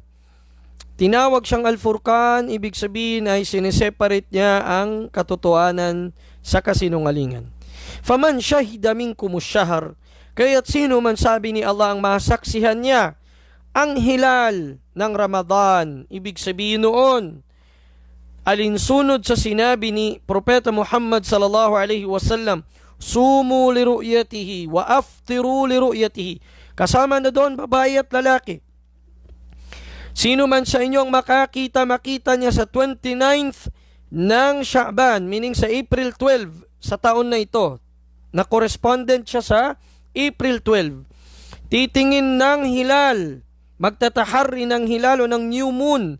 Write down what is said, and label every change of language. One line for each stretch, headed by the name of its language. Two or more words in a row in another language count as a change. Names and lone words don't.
Filipino: Tinawag siyang al-Furqan, ibig sabihin ay sineseparate niya ang katotohanan sa kasinungalingan.
Arabic: فمن شهد منكم الشهر,
Filipino: kaya't sino man, sabi ni Allah, ang masaksihan niya ang hilal ng Ramadan. Ibig sabihin noon, alinsunod sa sinabi ni Propeta Muhammad
Arabic: صلى الله عليه وسلم, صوموا لرؤيته وأفطروا لرؤيته.
Filipino: Kasama na doon babae at lalaki. Sino man sa inyong makita niya sa 29th ng Sha'ban, meaning sa April 12 sa taon na ito, na correspondent siya sa April 12, titingin ng hilal, magtatahari ng hilal o ng
English: new moon.